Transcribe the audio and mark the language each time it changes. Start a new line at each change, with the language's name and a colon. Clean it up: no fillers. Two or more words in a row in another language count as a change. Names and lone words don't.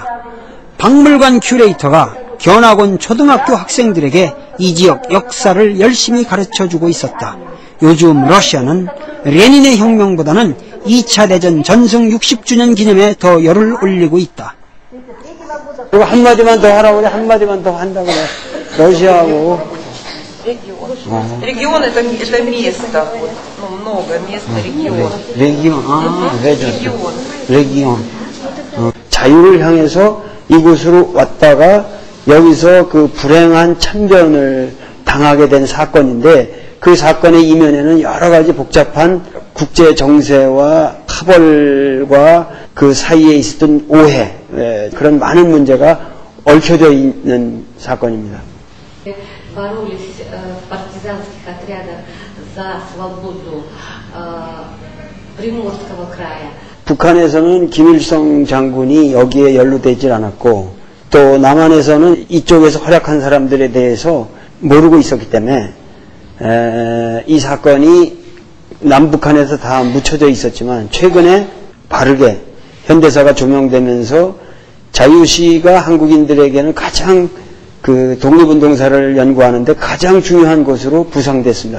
Korean: 박물관 큐레이터가 견학원 초등학교 학생들에게 이 지역 역사를 열심히 가르쳐주고 있었다. 요즘 러시아는 레닌의 혁명보다는 2차 대전 전승 60주년 기념에 더 열을 올리고 있다. 그리고 한마디만 더 하라고 그래. 한마디만 더 한다고 그래. 러시아하고
Russian: Регион это место, много мест,
Korean: 레기온. 자유를 향해서 이곳으로 왔다가 여기서 그 불행한 참변을 당하게 된 사건인데 그 사건의 이면에는 여러 가지 복잡한 국제 정세와 파벌과 그 사이에 있었던 오해, 그런 많은 문제가 얽혀져 있는 사건입니다.
Russian: боролись в партизанских отрядах за свободу Приморского края.
Korean: 북한에서는 김일성 장군이 여기에 연루되질 않았고 또 남한에서는 이쪽에서 활약한 사람들에 대해서 모르고 있었기 때문에 이 사건이 남북한에서 다 묻혀져 있었지만 최근에 바르게 현대사가 조명되면서 자유시가 한국인들에게는 가장 그 독립운동사를 연구하는데 가장 중요한 곳으로 부상됐습니다.